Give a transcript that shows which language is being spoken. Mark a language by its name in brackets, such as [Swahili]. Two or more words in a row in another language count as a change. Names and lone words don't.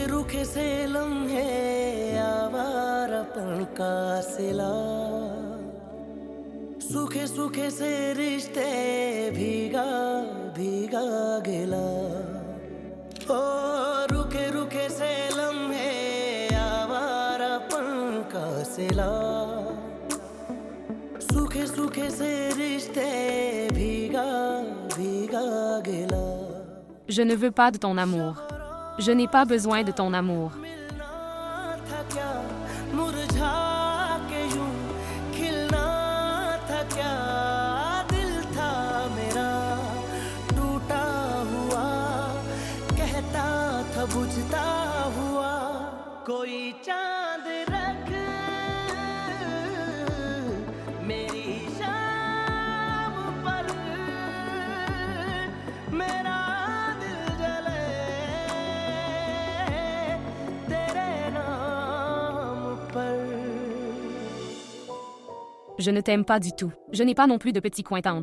[Hindi] सूखे से लम्हे आवारापन का सिला सूखे सूखे से रिश्ते भीगा भीगा गिला ओ रुके रुके से लम्हे आवारापन का सिला सूखे सूखे से रिश्ते भीगा भीगा गिला [French] Je ne veux pas de ton amour. Je n'ai pas besoin de ton amour. [Hindi] मिलना था क्या मुरझा के यूं खिलना था क्या दिल था मेरा टूटा हुआ कहता था बुझता हुआ कोई चांद रख मेरी शाम पर मेरा दिल जले तेरे नाम पर [French] Je ne t'aime pas du tout. Je n'ai pas non plus de petit coin tendre.